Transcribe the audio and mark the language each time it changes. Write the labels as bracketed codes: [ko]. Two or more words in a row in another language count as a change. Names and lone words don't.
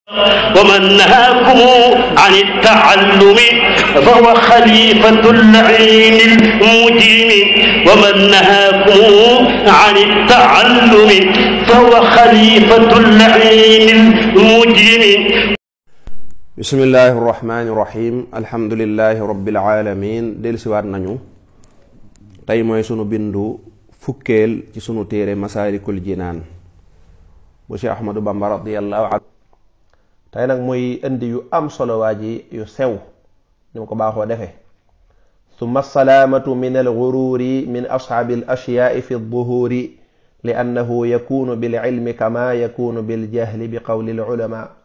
[ar] ومن نهاكم عن التعلم فهو خليفة اللعين المجرم ومن نهاكم عن التعلم فهو خليفة اللعين المجرم. بسم الله الرحمن الرحيم الحمد لله رب العالمين. [wo] del siwaat nañu tey mooy sunu bindu fukkeel ci sunu téere Masaalikul Jinaan bu Cheikh Ahmadou Bamba [ar] رضي الله عنه. [wo] tey nag muy indi yu am solo waaji yu sew ni ma ko baaxoo defee. [ar] ثم السلامة من الغرور من أصحاب الأشياء في الدهور لأنه يكون بالعلم كما يكون بالجهل بقول العلماء.